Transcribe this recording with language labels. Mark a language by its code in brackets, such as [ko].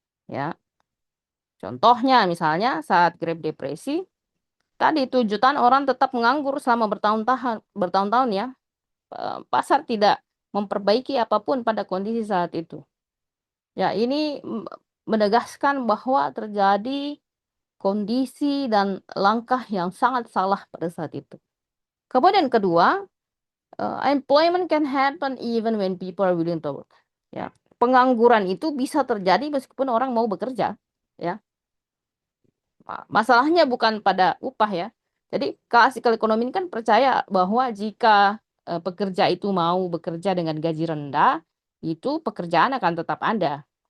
[id] Ya, contohnya misalnya saat Great Depresi, tadi 7 jutaan orang tetap menganggur selama bertahun-tahun ya. Pasar tidak memperbaiki apapun pada kondisi saat itu. Ya, ini menegaskan bahwa terjadi kondisi dan langkah yang sangat salah pada saat itu. Kemudian kedua, [en] employment can happen even when people are willing to work. [id] Ya, pengangguran itu bisa terjadi meskipun orang mau bekerja. Ya, masalahnya bukan pada upah ya. Jadi klasikal ekonomi ini kan percaya bahwa jika pekerja itu mau bekerja dengan gaji rendah, itu pekerjaan akan tetap ada.